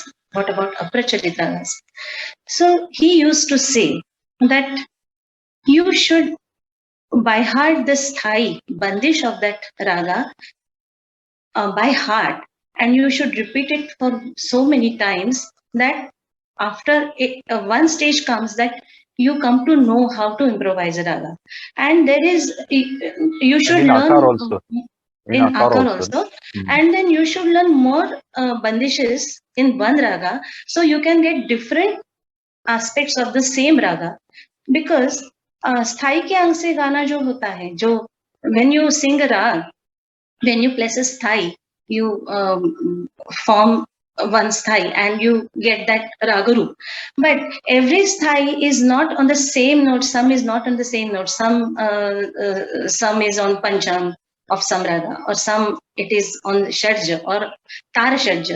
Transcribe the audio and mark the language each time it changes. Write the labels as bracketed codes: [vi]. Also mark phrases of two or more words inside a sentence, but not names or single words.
[en] What about aprachalit ragas? So he used to say that you should by heart the [hi] sthai bandish [en] of that raga by heart, and you should repeat it for so many times that after one stage comes that you come to know how to improvise a raga. And there is, you should learn also. in Akar also. And then you should learn more bandishes in one raga, so you can get different aspects of the same raga. Because [hi] sthai ke ang se gana jo hota hai, jo [en] when you sing a rag, when you place a sthai, you form one sthai and you get that ragaru. But every sthai is not on the same note. Some is not on the same note. Some is on pancham of some raga, or some it is on shadja or [hi] tar shadja.